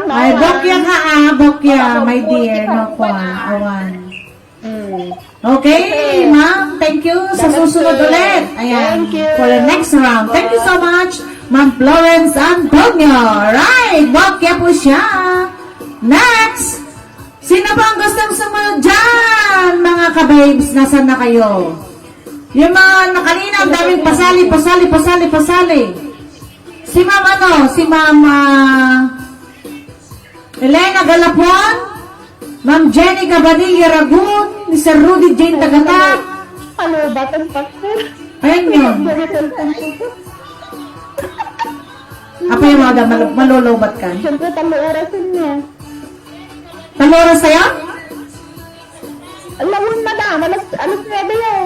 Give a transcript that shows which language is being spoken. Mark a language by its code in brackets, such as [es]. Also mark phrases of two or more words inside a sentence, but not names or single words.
[tl] Ay, bokya ka bokya, [en] my dear. [ilo] No, awan. Okay, ma'am. [en] Thank you. [tl] Sa susunod ulit. Ayan. [en] For the next round. Thank you so much, Ma'am Florence Antonio. Right. [tl] Bokya po siya. Next. Sino ba ang gustong sumunod dyan? Mga kababes, nasan na kayo? Yung mga nakanina, ang daming pasali. Si Ma'am si Ma'am Elena Galapon, Ma'am Jenny Cabadilla Ragun, ni Sir Rudy Jane Tagata. Ano ba itong pastor? Ayan yun. Apa yung mga malolobat ka? Siyempre, 3 oras niya. 3 oras sa'yo? Alam mo, madam, alas 9 yan.